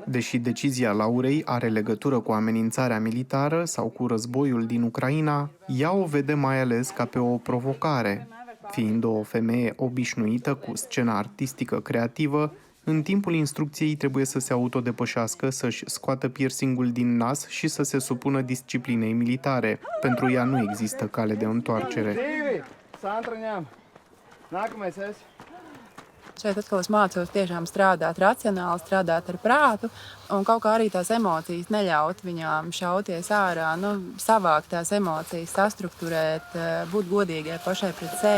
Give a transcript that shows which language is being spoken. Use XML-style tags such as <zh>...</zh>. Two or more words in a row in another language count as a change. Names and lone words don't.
<ro>Deși decizia Laurei are legătură cu amenințarea militară sau cu războiul din Ucraina, ea o vede mai ales ca pe o provocare. Fiind o femeie obișnuită cu scena artistică creativă, în timpul instrucției trebuie să se autodepășească, să-și scoată piercingul din nas și să se supună disciplinei militare. Pentru ea nu există cale de întoarcere.</ro> <lv>Šeit atkal es mācos tiešām strādāt racionāli, strādāt ar prātu un kaut kā arī tās emocijas neļaut viņām šauties ārā, savākt tās emocijas, sastrukturēt, būt godīgai pašai pret sevi.</lv>